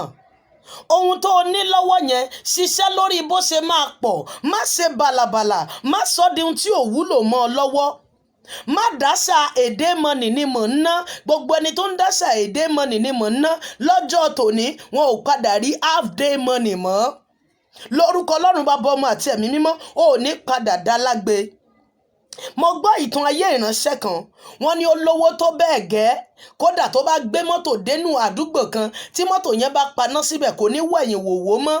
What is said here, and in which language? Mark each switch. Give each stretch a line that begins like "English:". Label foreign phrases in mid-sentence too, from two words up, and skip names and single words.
Yoruba: Ohun tó o ní lọ́wọ́ yẹn, ṣiṣẹ́ lórí bó ṣe máa pọ̀. Má ṣe bàlàbàlà, má sọ di ohun tí ò wúlò mọ́ ọ lọ́wọ́. Má dáṣà èdè mọ́nì ni mò ń ná. Gbogbo ẹni tó ń dáṣà èdè mọ́nì ni mò ń ná lọ́jọ́ tòní, wọn ò padà rí
English: half day money
Yoruba: mọ́. Lórúkọ Ọlọ́run Baba, Ọmọ àti Ẹ̀mí Mímọ́, o ò ní padà dá lágbe. Mo gbọ́ ìtàn ayé ìránṣẹ́ kan. Wọ́n ní ó lówó tó bẹ́ẹ̀ gẹ́, kódà tó bá gbé mọ́tò dénú àdúgbò kan, tí mọ́tò yẹn bá paná síbẹ̀ kò ní wẹ̀yìn wòwó mọ́.